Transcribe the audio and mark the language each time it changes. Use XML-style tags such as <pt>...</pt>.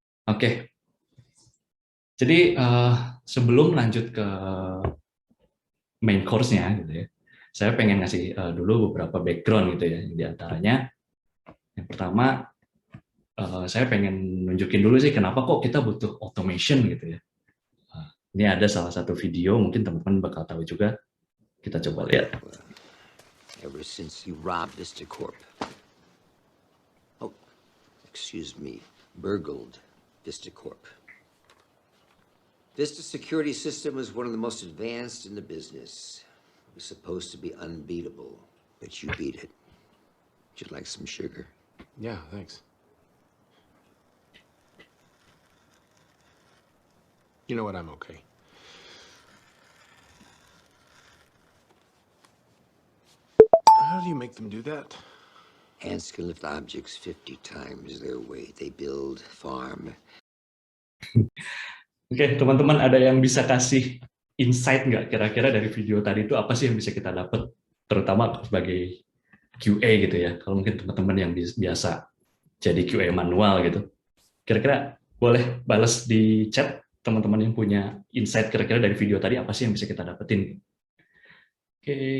<id>Oke. Jadi sebelum lanjut ke main course-nya gitu ya, saya pengen ngasih dulu beberapa background gitu ya. Di antaranya, yang pertama, saya pengen nunjukin dulu sih kenapa kok kita butuh automation gitu ya. Ini ada salah satu video, mungkin teman-teman bakal tahu juga. Kita coba lihat.</id> <en>Ever since you robbed Vista Corp. Oh, excuse me, burgled Vista Corp. Vista security system was one of the most advanced in the business. It was supposed to be unbeatable, but you beat it. Would you like some sugar? Yeah, thanks. You know what? I'm okay. How do you make them do that? Ants can lift objects 50 times their weight. They build, farm.</en> <id>Oke, teman-teman ada yang bisa kasih insight nggak kira-kira dari video tadi itu apa sih yang bisa kita dapat, terutama sebagai QA gitu ya. Kalau mungkin teman-teman yang biasa jadi QA manual gitu, kira-kira boleh balas di chat teman-teman yang punya insight kira-kira dari video tadi apa sih yang bisa kita dapetin. Oke.</id>